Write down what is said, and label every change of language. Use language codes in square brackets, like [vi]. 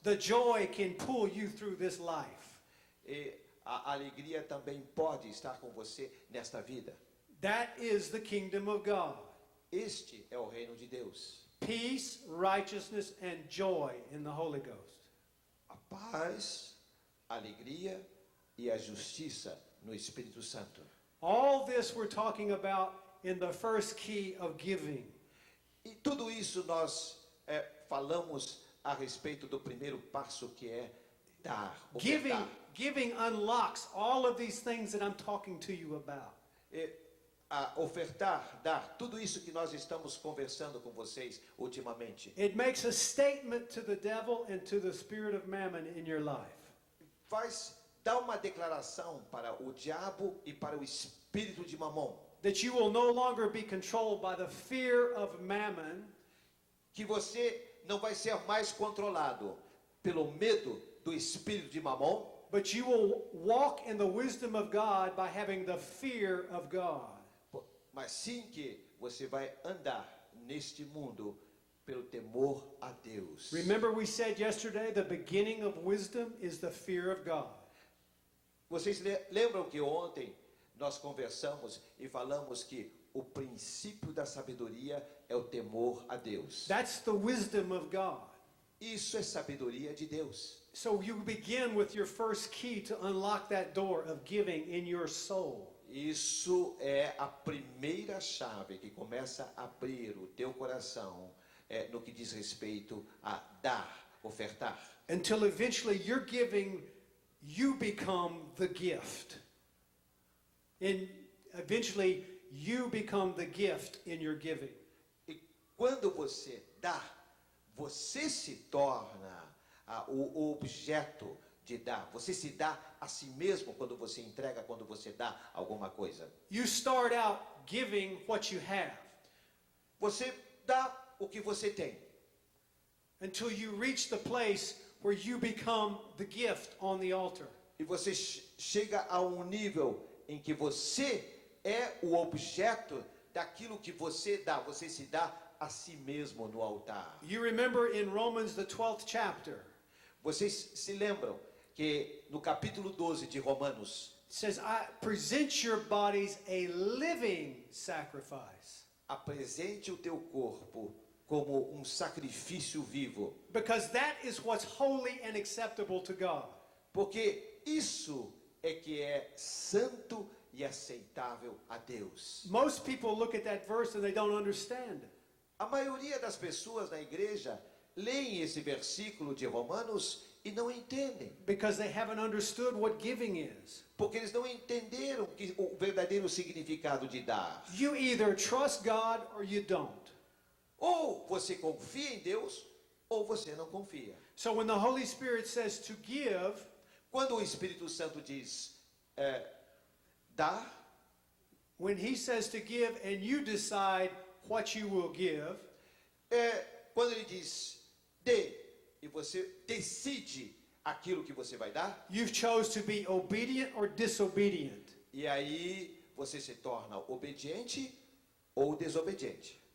[en] the joy can pull you through this life. [pt] E a alegria também pode estar com você nesta vida. [en] That is the kingdom of God. [pt] Este é o reino de Deus. [en] Peace, righteousness, and joy in the Holy Ghost. [pt] A paz, a alegria e a justiça no Espírito Santo. [en] All this we're talking about in the first key of giving. [pt] E tudo isso nós falamos a respeito do primeiro passo, que é dar, ofertar. [en] Giving unlocks all of these things that I'm talking to you about. [pt] A ofertar, dar, tudo isso que nós estamos conversando com vocês ultimamente. [en] It makes a statement to the devil and to the spirit of mammon in your life. [pt] Dá uma declaração para o diabo e para o espírito de Mamon. [en] That you will no longer be controlled by the fear of mammon. [pt] Que você não vai ser mais controlado pelo medo do espírito de Mamon. [en] But you will walk in the wisdom of God by having the fear of God. [pt] Mas sim que você vai andar neste mundo pelo temor a Deus. [en] Remember we said yesterday the beginning of wisdom is the fear of God. [pt] Vocês lembram que ontem nós conversamos e falamos que o princípio da sabedoria é o temor a Deus. [en] That's the wisdom of God. [pt] Isso é sabedoria de Deus. [en] So you begin with your first key to unlock that door of giving in your soul. [pt] Isso é a primeira chave que começa a abrir o teu coração no que diz respeito a dar, ofertar. [en] Until eventually you're giving, you become the gift. And eventually you become the gift in your giving. [pt] E quando você dá, você se torna o objeto de dar. Você se dá a si mesmo quando você entrega, quando você dá alguma coisa. [en] You start out giving what you have. [pt] Você dá o que você tem. [en] Until you reach the place where you become the gift on the altar. [pt] E você chega a um nível em que você é o objeto daquilo que você dá. Você se dá a si mesmo no altar. [en] You remember in Romans the 12th chapter. [pt] Vocês se lembram que no capítulo 12 de Romanos [en] says, present your bodies a living sacrifice. [pt] Apresente o teu corpo como um sacrifício vivo. [en] Because that is what's holy and acceptable to God. [pt] Porque isso é que é santo e aceitável a Deus. [en] Most people look at that verse and they don't understand it. [pt] A maioria das pessoas na igreja leem esse versículo de Romanos e não entendem. [en] Because they haven't understood what giving is. [pt] Porque eles não entenderam o verdadeiro significado de dar. [en] You either trust God or you don't. [pt] Ou você confia em Deus ou você não confia. [en] So when the Holy Spirit says to give, [pt] quando o Espírito Santo diz dar, [en] when he says to give and you decide what you will give, [pt] quando ele diz dê e você decide aquilo que você vai dar, [en] you've chose to be obedient or disobedient. [pt] E aí você se torna obediente ou desobediente.